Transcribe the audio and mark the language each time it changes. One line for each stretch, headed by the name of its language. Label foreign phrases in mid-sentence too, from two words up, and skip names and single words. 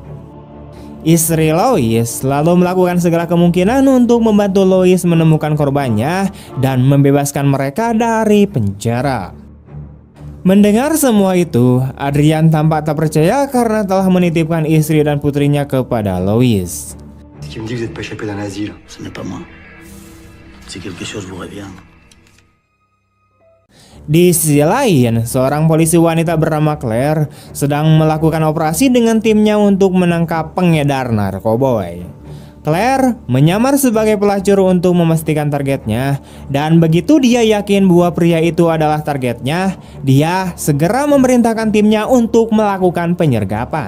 Indonesian: Istri Louis selalu melakukan segala kemungkinan untuk membantu Louis menemukan korbannya dan membebaskan mereka dari penjara. Mendengar semua itu, Adrian tampak tak percaya karena telah menitipkan istri dan putrinya kepada Louis.
French: Qui me dit que vous n'êtes pas échappé d'un asile? Ce n'est pas moi. Si quelque chose vous revient.
Indonesian: Di sisi lain, seorang polisi wanita bernama Claire sedang melakukan operasi dengan timnya untuk menangkap pengedar narkoboy. Claire menyamar sebagai pelacur untuk memastikan targetnya, dan begitu dia yakin bahwa pria itu adalah targetnya, dia segera memerintahkan timnya untuk melakukan penyergapan.